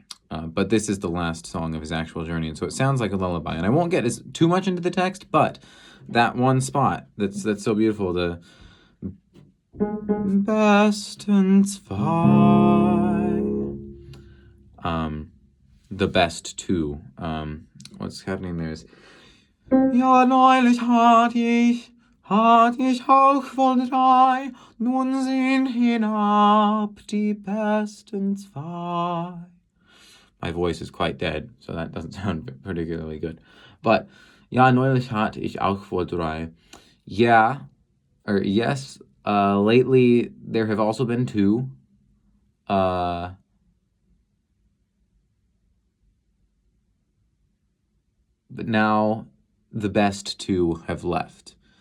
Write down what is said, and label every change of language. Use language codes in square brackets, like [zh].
[en] But this is the last song of his actual journey, and so it sounds like a lullaby. And I won't get too much into the text, but that one spot that's so beautiful, the [de] besten zwei, [en] the best two. What's happening there is, [de] ja, neulich hatte ich auch wohl drei, nun sind hinab die besten zwei. [en] My voice is quite dead, so that doesn't sound particularly good. [de] But, ja, neulich hatte ich auch wohl drei. [en] Yeah, or yes, lately there have also been two. But now the best two have left.